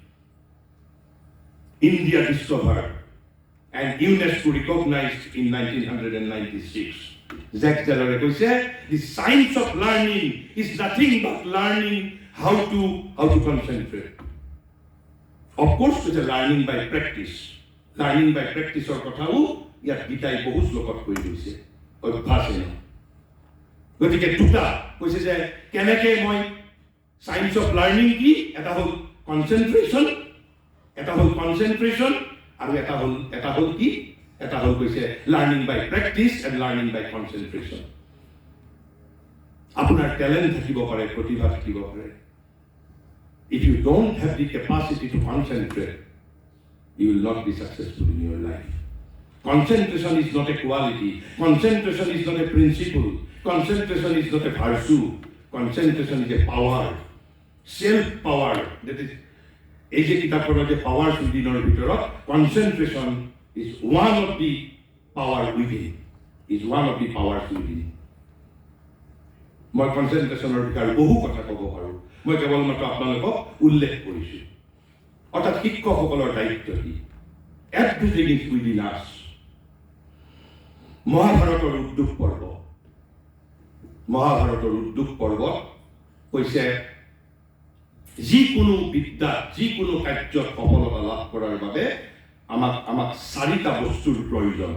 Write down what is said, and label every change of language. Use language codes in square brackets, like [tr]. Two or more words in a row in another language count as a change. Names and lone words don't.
[en] India discovered and UNESCO recognized in 1996. Jacques Delors said, the science of learning is nothing but learning how to concentrate. Of course, it's a learning by practice. Learning by practice or [as] কথাও ইয়াত গীতাই বহু শ্লোকত কৈ গৈছে, অভ্যাসে নহয়। গতিকে দুটা কৈছে যে কেনেকৈ মই [en] science of learning [as] কি, এটা হ'ল কনচেন্ট্ৰেশ্যন আৰু এটা হ'ল কৈছে [en] learning by practice and learning by concentration. [as] আপোনাৰ টেলেণ্ট থাকিব পাৰে, প্ৰতিভা থাকিব পাৰে। [en] If you don't have the capacity to concentrate, you will not be successful in your life. Concentration is not a quality. Concentration is not a principle. Concentration is not a virtue. Concentration is a power. Self-power. That is, [as] এই যে কিতাপখনৰ যে পাৱাৰ দিনৰ ভিতৰত [en] concentration is one of the power within. [as] মই কনচেন্ট্ৰেশ্যনৰ বিষয়ে বহু কথা ক'ব পাৰোঁ। মই কেৱল মাত্ৰ আপোনালোকক উল্লেখ কৰিছোঁ। অৰ্থাৎ শিক্ষকসকলৰ দায়িত্ব কি? [en] everything is within us. [as] মহাভাৰতৰ উদ্যোগ পৰ্ব, মহাভাৰতৰ উদ্যোগ পৰ্বত কৈছে যিকোনো বিদ্যাত, যিকোনো কাৰ্যত সফলতা লাভ কৰাৰ বাবে আমাক 4টা বস্তুৰ প্ৰয়োজন।